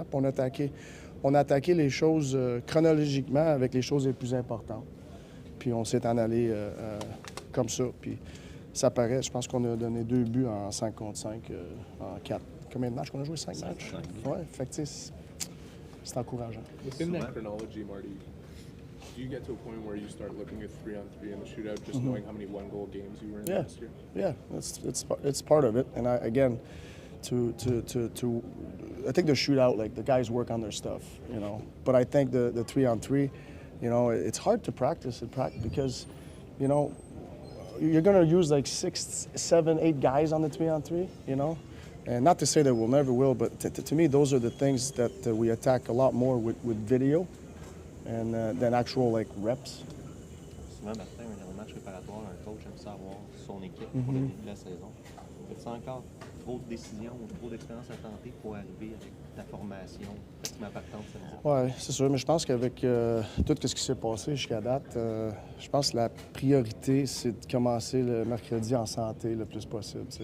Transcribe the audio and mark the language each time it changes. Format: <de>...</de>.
<fr>Puis on a attaqué les choses chronologiquement avec les choses les plus importantes. Puis on s'est en allé comme ça. Puis ça paraît, je pense qu'on a donné 2 buts en 5 contre 5, en 4. Combien de matchs qu'on a joué? 5 matchs? Oui, fait que c'est encourageant.</fr> <en>Within that chronology, Marty, do you get to a point where you start looking at 3-on-3 in the shootout, just knowing how many one-goal games you were in last year? Yeah, it's part of it. And again, I think the shootout, like the guys work on their stuff, you know. But I think the 3-on-3, you know, it's hard to practice because, you know, you're going to use like 6, 7, 8 guys on the 3-on-3, you know. And not to say that we'll never will, but to me, those are the things that we attack a lot more with video and than actual like reps.</en> <fr>Souvent, Martin, un match préparatoire, un coach aime savoir son équipe pour le début de la saison. Fais-tu encore trop de décisions ou trop d'expérience à tenter pour arriver avec ta formation pratiquement partante samedi? Oui, c'est sûr, mais je pense qu'avec tout ce qui s'est passé jusqu'à date, je pense que la priorité, c'est de commencer le mercredi en santé le plus possible.</fr>